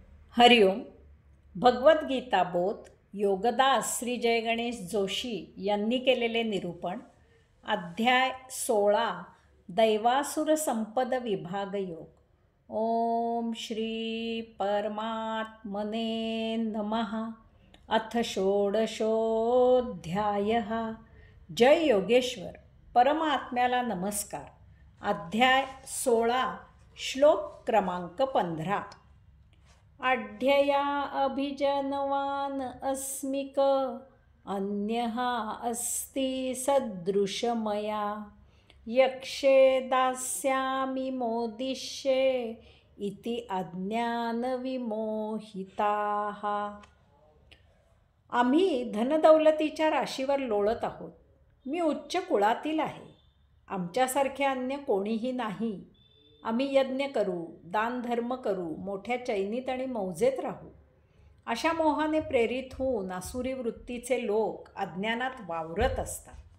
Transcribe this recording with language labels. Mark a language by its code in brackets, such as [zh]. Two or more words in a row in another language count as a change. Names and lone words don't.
[mr] हरिओम. भगवद्गीता बोध योगदास श्री जय गणेश जोशी यांनी केलेले निरूपण. अध्याय 16 दैवासुर संपद विभाग योग. [sa] ओम श्री परमात्मने नमः. अथ षोडशोऽध्यायः. [mr] जय योगेश्वर. परमात्म्याला नमस्कार. अध्याय 16 श्लोक क्रमांक 15. [sa] आढ्यया अभिजनवान अस्मिक अन्यः अस्ति सदृशमया यक्षे दास्यामि मोदिष्ये इति अज्ञानविमोहिताः. [mr] आम्ही धनदौलतीच्या राशीवर लोळत आहोत. मी उच्च कुळातील आहे. आमच्यासारखे अन्य कोणीही नाही. आम्ही यज्ञ करू, दानधर्म करू, मोठ्या चैनीत आणि मौजेत राहू. अशा मोहाने प्रेरित होऊन आसुरी वृत्तीचे लोक अज्ञानात वावरत असतात.